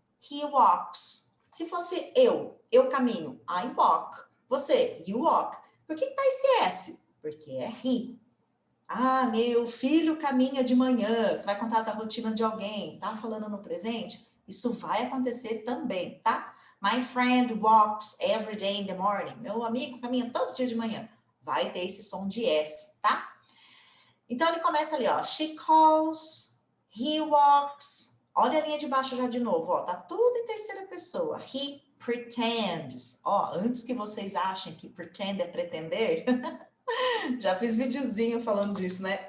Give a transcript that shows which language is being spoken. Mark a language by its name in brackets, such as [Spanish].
[English] He walks. [Portuguese] Se fosse eu caminho, [English] I walk. [Portuguese] Você, [English] you walk. [Portuguese] Por que tá esse S? Porque é he. Ah, meu filho caminha de manhã. Você vai contar da rotina de alguém, tá falando no presente? Isso vai acontecer também, tá? [English] My friend walks every day in the morning. [Portuguese] Meu amigo caminha todo dia de manhã. Vai ter esse som de S, tá? Então, ele começa ali, ó. [English] She calls, he walks. [Portuguese] Olha a linha de baixo já de novo, ó. Tá tudo em terceira pessoa. [English] He pretends. [Portuguese] Ó, antes que vocês achem que pretend é pretender, já fiz videozinho falando disso, né?